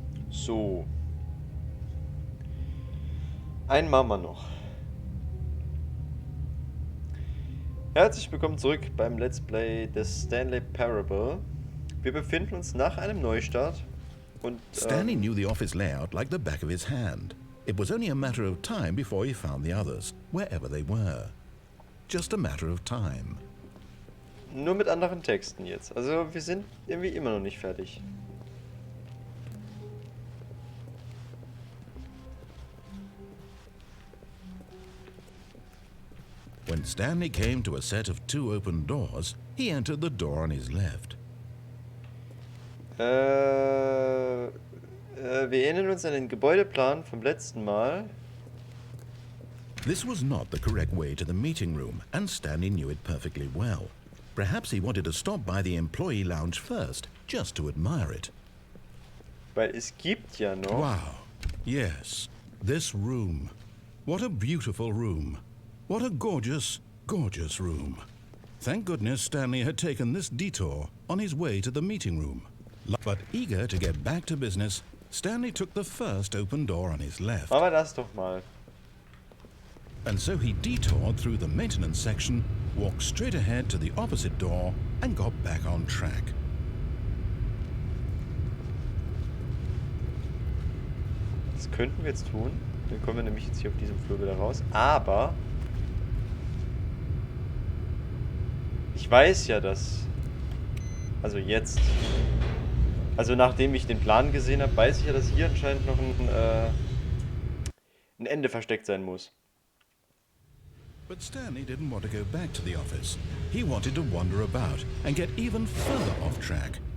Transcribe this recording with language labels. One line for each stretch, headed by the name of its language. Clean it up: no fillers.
German: So. Einen machen wir noch. Herzlich willkommen zurück beim Let's Play des Stanley Parable. Wir befinden uns nach einem Neustart und
English: Stanley knew the office layout like the back of his hand. It was only a matter of time before he found the others, wherever they were. Just a matter of time.
German: nur mit anderen Texten jetzt. Also wir sind irgendwie immer noch nicht fertig.
English: When Stanley came to a set of 2 open doors, he entered the door on his left.
German: Wir erinnern uns an den Gebäudeplan vom letzten Mal.
English: This was not the correct way to the meeting room, and Stanley knew it perfectly well. Perhaps he wanted to stop by the employee lounge first, just to admire it.
German: Weil es gibt ja noch...
English: Wow. Yes. This room. What a beautiful room. What a gorgeous, gorgeous room. Thank goodness Stanley had taken this detour on his way to the meeting room. But eager to get back to business, Stanley took the first open door on his left.
German: Machen wir das doch mal.
English: And so he detoured through the maintenance section, walked straight ahead to the opposite door, and got back on track.
German: Das könnten wir jetzt tun. Dann kommen wir nämlich jetzt hier auf diesem Flur wieder raus. Aber... ich weiß ja, dass... also jetzt... also nachdem ich den Plan gesehen habe, weiß ich ja, dass hier anscheinend noch ein Ende versteckt sein muss.
English: But Stanley didn't want to go back to the office. He wanted to wander about and get even further off track.